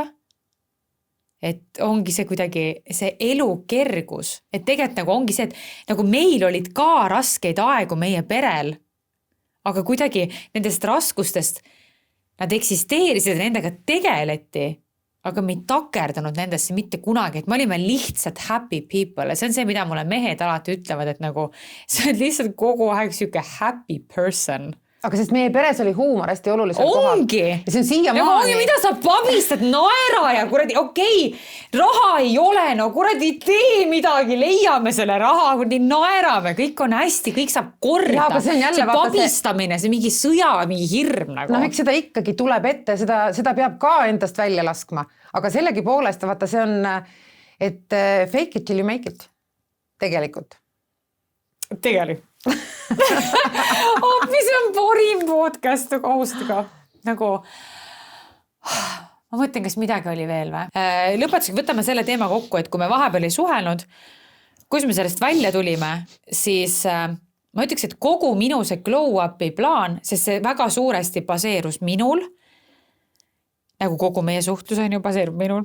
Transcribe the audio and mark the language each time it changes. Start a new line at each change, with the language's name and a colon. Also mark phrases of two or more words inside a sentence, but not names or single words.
Estonian: Et ongi see kuidagi see elu kergus, et tegelikult nagu ongi see, et nagu meil olid ka raskeid aegu meie perel, aga kuidagi nendest raskustest nad eksisteerisid ja nendega tegeleti, aga me ei takerdanud nendesse mitte kunagi, et me olime lihtsalt
English: happy people
Estonian: ja see on see, mida mulle mehed alati ütlevad, et nagu see on lihtsalt kogu aeg siuke
English: happy person.
Estonian: Aga sest meie peres oli huumor hästi olulisel kohal. Ongi! Ja see on siiamaani. Ongi, mida sa pabistad, naera ja kuradi, okei, raha ei ole, no kuradi tee midagi, leiame selle raha, kuradi naerame, kõik on hästi, kõik saab korda. Ja, see pabistamine, see mingi sõja, mingi hirm nagu. No eks seda ikkagi tuleb ette, seda peab ka endast välja laskma. Aga sellegi poolest, vaata see on, et
English: fake it till you make it.
Estonian: Tegelikult. Mis on parim podcast kohustega nagu ma mõtlen, kas midagi oli veel või? Lõpetusega võtame selle teema kokku, et kui me vahepeal ei suhelnud, kus me sellest välja tulime, siis ma ütleks, et kogu minu see glow-upi plaan, sest see väga suuresti baseerus minul, nagu kogu meie suhtlus on ju baseerub minul,